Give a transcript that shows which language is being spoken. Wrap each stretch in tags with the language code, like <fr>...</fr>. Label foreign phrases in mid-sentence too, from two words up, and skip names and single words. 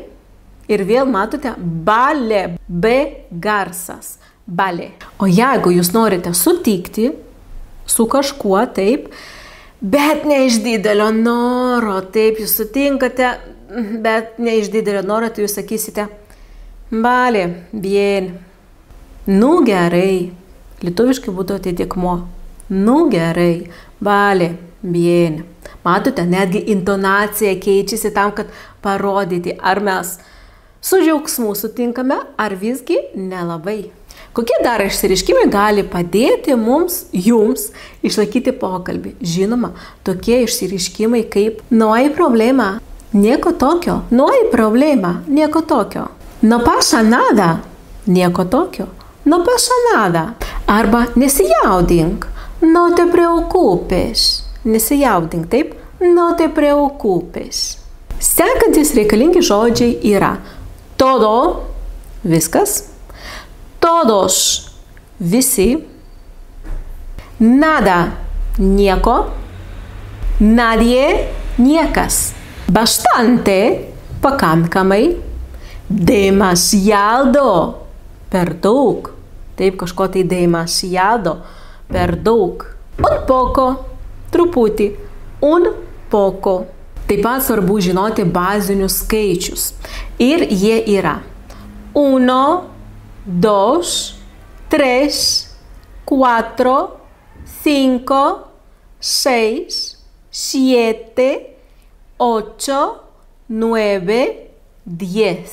<lt>Ir vėl matote vale. B garsas. Vale. O jeigu jūs norite sutikti su kažkuo, taip, bet ne iš didelio noro, taip, jūs sutinkate, bet ne iš didelio noro, tai jūs sakysite</lt> <es>vale, bien.</es> <lt>Nu gerai. Lietuviškai būtų atitikmuo. Nu gerai.</lt> <es>Vale, bien.</es> <lt>Matote, netgi intonacija keičiasi tam, kad parodyti, ar mes su džiaugsmu sutinkame, ar visgi nelabai. Kokie dar išsireiškimai gali padėti jums išlaikyti pokalbį? Žinoma, tokie išsireiškimai kaip</lt> <es>no hay problema,</es> <lt>nieko tokio,</lt> <es>no hay problema,</es> <lt>nieko tokio,</lt> <es>no pasa nada,</es> <lt>nieko tokio,</lt> <es>no pasa nada,</es> <lt>arba nesijaudink,</lt> <es>no te preocupes.</es> <lt>Nesijaudink, taip?</lt> <es>No te preocupes.</es> <lt>Sekantis reikalingi žodžiai yra todo, viskas, todos, visi, nada, nieko, nadie, niekas, bastante, pakankamai, demasiado, per daug, taip, kažko tai demasiado, per daug,</lt> <es>un poco, truputį, un poco.</es> <lt>Taip pat svarbu žinoti bazinius skaičius. Ir jie yra 1, 2, 3, 4, 5, 6, 7, 8, 9, 10.</lt>